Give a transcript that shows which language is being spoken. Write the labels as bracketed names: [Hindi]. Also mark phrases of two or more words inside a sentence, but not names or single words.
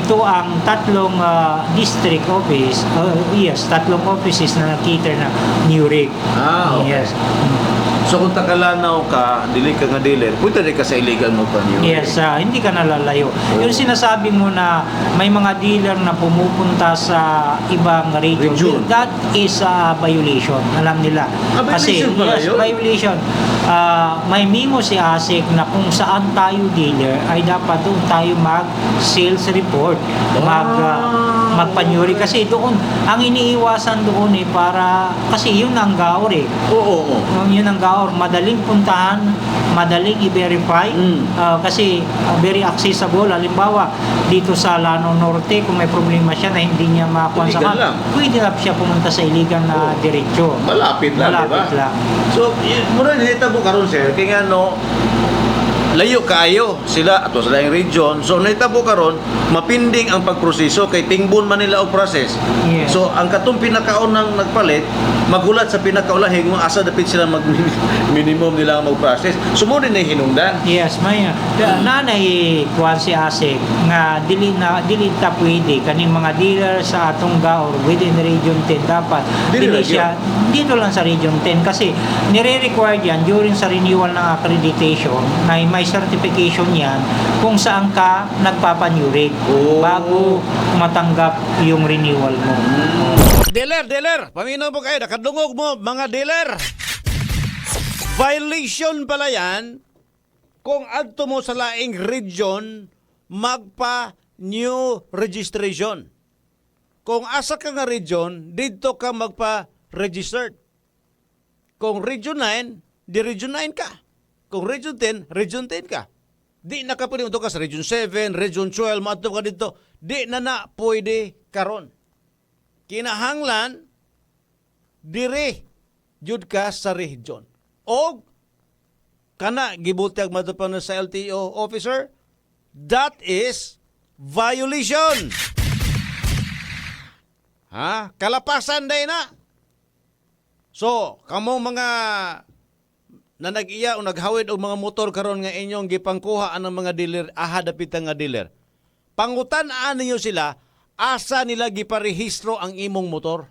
[Filipino] Ito ang tatlong district office, tatlong offices na nakita na new rig. Okay. Yes. [Cebuano] So kung takalanaw ka, dili ka nga dealer, pwede rin ka sa illegal mo pa new [Filipino] Yes, hindi ka nalalayo. Yung sinasabi mo na may mga dealer na pumupunta sa ibang region, [English] that is a violation. [Filipino] Alam nila. Violation pala yun? Violation. May memo si ASIC na kung saan tayo dealer ay dapat doon tayo mag-sales report. Magpanyuri kasi doon ang iniiwasan doon para kasi yun ang gaor Oo. yun ang gaor, madaling puntahan, madaling i-verify kasi [English] very accessible. [Filipino] Halimbawa dito sa Lanao Norte, kung may problema siya na hindi niya makuha sa pwede lang siya pumunta sa iligan na diretso. Malapit lang, diba? Lang. So, [Cebuano] muna nita mo karon sir, kaya layo kaayo sila ato sa laing region. So nahitabo karon mapinding ang pagproseso kay tingbon man nila og process. Yes. So ang katong pinakaunang nagpalit magulat sa pinakaulahing mo asa dapit sila mag minimum nila mag-process. Sumo din na hinungdan. Yes, may nanay kuan si ASIC nga dili ta pwede kaning mga dealer sa atong gaor within region 10 dapat dili siya dito lang sa region 10 [Filipino] kasi nire-require yan during sa renewal ng accreditation na may certification yan kung saan ka nagpapanyurig bago matanggap yung renewal mo. [Cebuano] Dealer, paminaw po kayo, nakadungog mo mga dealer. Violation pala yan kung adto mo sa laing region magpa new registration. Kung asa ka nga region, dito ka magpa-registered. Kung region 9, di region 9 ka. Kung region 10, region 10 ka. Di na ka pwede ka sa region 7, region 12, maato ka dito. Di na pwede karon. Kinahanglan, dire, jud ka sa region. O, kana, gibutag matupan sa LTO officer, [English] that is violation. [Cebuano] Ha? Kalapasan day na. So, kamo mga na nag-iya o naghawid og mga motor karon nga inyong gipangkuha ang mga dealer, dapita nga dealer. Pangutan-an ninyo sila, asa nila giparehistro ang imong motor?